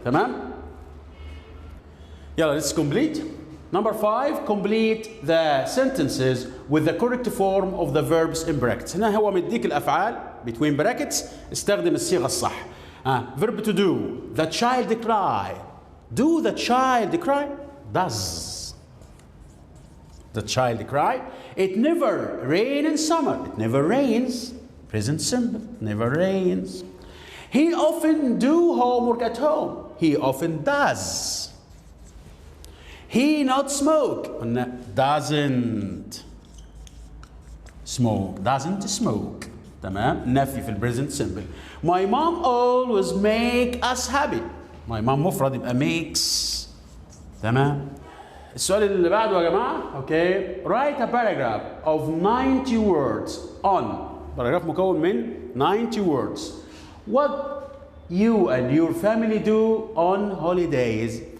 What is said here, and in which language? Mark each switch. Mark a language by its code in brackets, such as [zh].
[ar] تمام؟ يلا [en] let's complete. Number 5, complete the sentences with the correct form of the verbs in brackets. [ar] هنا هو مديك الأفعال [en] between brackets. [ar] استخدم الصيغة الصح. [en] Verb to do. The child cry. Do the child cry? Does the child cry? It never rains in summer. It never rains. Present simple. Never rains. He often do homework at home. He often does. He not smoke. Doesn't smoke. Doesn't smoke. [ar] تمام. نفي في البريزنت سمبل. [en] My mom always make us happy. My mom [ar] مفرد يبقى [en] makes. [ar] تمام. السؤال اللي بعده يا جماعة. Okay. [en] Write a paragraph of 90 words on. [ar] باراجراف مكون من 90 words. [en] What you and your family do on holidays.